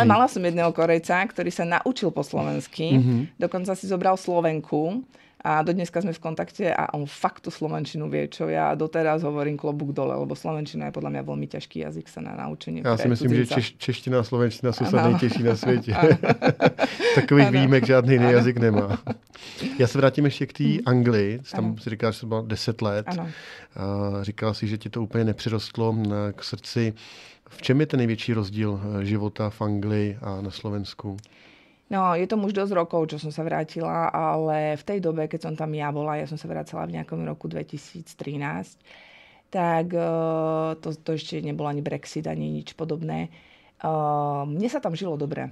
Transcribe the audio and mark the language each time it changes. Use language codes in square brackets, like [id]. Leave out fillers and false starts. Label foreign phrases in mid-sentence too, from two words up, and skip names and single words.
[sk] Ale mala som jedného Korejca, ktorý sa naučil po slovensky, dokonca si zobral Slovenku a do dneska sme v kontakte a on fakt tú slovenčinu vie, čo ja doteraz hovorím klobúk dole, lebo slovenčina je podľa mňa veľmi ťažký jazyk sa na naučenie. [cs] Já si myslím, cudzinca. Že čeština a slovenčina sú sa nejtěžší na světě. Takových výjimek žádný jiný jazyk nemá. Já se vrátím ještě k té Anglii. Tam si říkala, že to bylo 10 let. Ano. Říkala si, že ti to úplně nepřirostlo k srdci. V čem je ten největší rozdíl života v Anglii a na Slovensku? [sk] No, je to už dosť rokov, čo som sa vrátila, ale v tej dobe, keď som tam ja bola, ja som sa vrátila v nejakom roku 2013, tak to ešte nebol ani Brexit, ani nič podobné. Mne sa tam žilo dobre.